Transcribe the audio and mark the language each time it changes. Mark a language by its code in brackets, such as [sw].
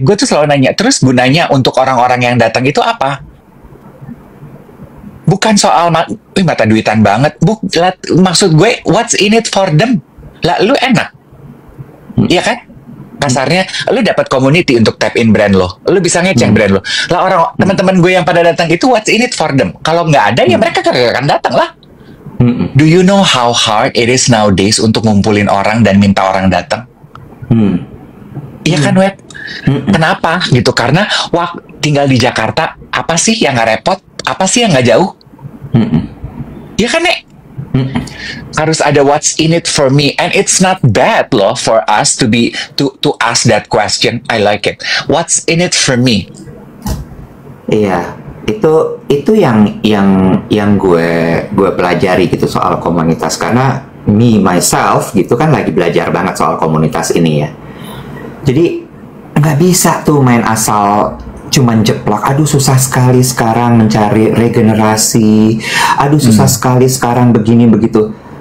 [id] Gue tuh selalu nanya, terus gunanya untuk orang-orang yang datang itu apa? Bukan soal mata duitan banget. Maksud gue, [en] what's in it for them? [id] Lah, lu enak. Iya kan? Kasarnya, lu dapat community untuk [en] tap in [id] brand lo. Lu bisa ngecek brand lo. Lah teman-teman gue yang pada datang itu [en] what's in it for them? [id] Kalau nggak ada ya mereka kagak akan datang lah. [en] Do you know how hard it is nowadays [id] untuk ngumpulin orang dan minta orang datang? Iya kan, Web? Kenapa? Gitu, karena tinggal di Jakarta, apa sih yang nggak repot? Apa sih yang nggak jauh? Iya kan, Nek? Harus ada [en] what's in it for me, and it's not bad loh for us to ask that question. I like it. What's in it for me? [id] Iya, itu yang gue pelajari gitu soal komunitas, karena [en] myself [id] gitu kan lagi belajar banget soal komunitas ini ya. Jadi nggak bisa tuh main asal cuman jeplak, aduh susah sekali sekarang mencari regenerasi, aduh susah sekali sekarang begini begitu.